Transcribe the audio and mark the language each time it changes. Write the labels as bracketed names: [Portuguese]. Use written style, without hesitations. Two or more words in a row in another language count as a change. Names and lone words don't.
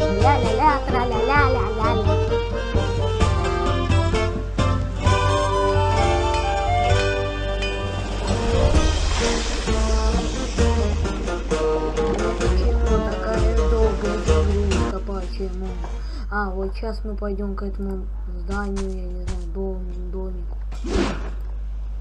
[Russian] Ля-ля-ля, тра-ля-ля-ля-ля-ля. Почему такая долгая загрузка? Почему? А, вот сейчас мы пойдем к этому зданию, я не знаю, домику.